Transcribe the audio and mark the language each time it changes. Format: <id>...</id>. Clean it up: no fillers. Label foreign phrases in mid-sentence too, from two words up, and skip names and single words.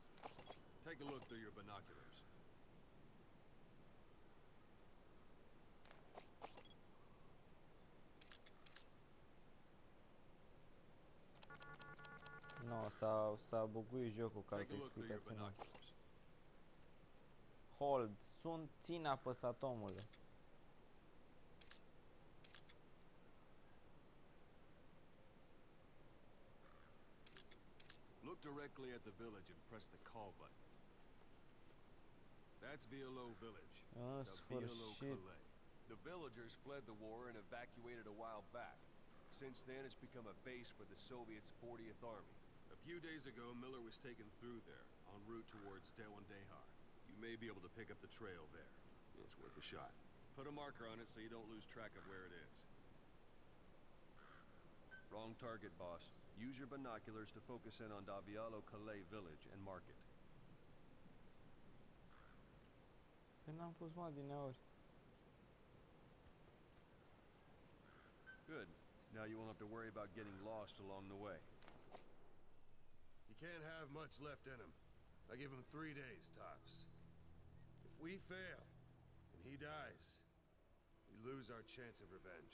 <en>Take a look through your binoculars. No,</en> <ro>s-a buguit jocul ca altă explicație nu. Hold, țin apăsat, omule.</ro> <en>Look directly at the village and press the call button. That's Violo Village.</en> <ro>În</ro> <en>The Violo</en> <ro>sfârșit.</ro> <en>Calais. The villagers fled the war and evacuated a while back. Since then, it's become a base for the Soviets' 40th Army. A few days ago, Miller was taken through there, en route towards Dehar. You may be able to pick up the trail there. It's worth a shot. Put a marker on it so you don't lose track of where it is. Wrong target, boss. Use your binoculars to focus in on Davialo Calais village and mark it.</en> <ro>Că n-am pus mă adineauri.</ro> <en>Good. Now you won't have to worry about getting lost along the way. You can't have much left in him. I give him 3 days, tops. If we fail, and he dies, we lose our chance of revenge.</en>